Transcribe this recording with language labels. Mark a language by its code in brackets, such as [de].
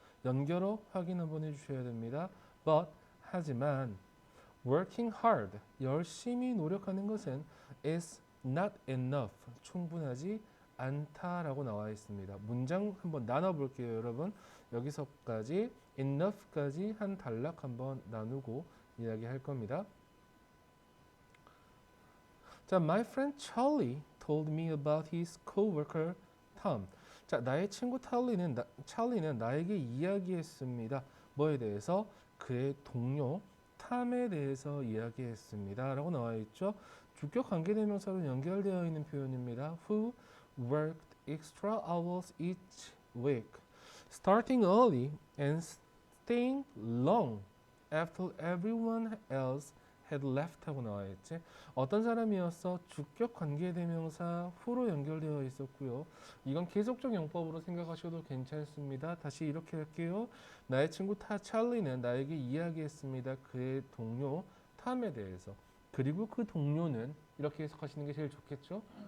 [ko] 연결어 확인 한번 해주셔야 됩니다. But 하지만 [en] working hard [ko] 열심히 노력하는 것은 [en] is not enough [ko] 충분하지 않다라고 나와 있습니다. 문장 한번 나눠볼게요, 여러분. 여기서까지 enough까지 한 단락 한번 나누고 이야기할 겁니다. [en] 자, my friend Charlie told me about his coworker Tom. [ko] 자, 나의 친구 찰리는 나에게 이야기했습니다. 뭐에 대해서? 그의 동료 탐에 대해서 이야기했습니다. 라고 나와 있죠. 주격 관계대명사로 연결되어 있는 표현입니다. [en] Who worked extra hours each week, starting early and staying long after everyone else had left [ko] 하고 나와 있지. 어떤 사람이었어? 주격 관계대명사 후로 연결되어 있었고요. 이건 계속적 용법으로 생각하셔도 괜찮습니다. 다시 이렇게 할게요. 나의 친구 찰리는 나에게 이야기했습니다. 그의 동료 탐에 대해서. 그리고 그 동료는 이렇게 해석하시는 게 제일 좋겠죠?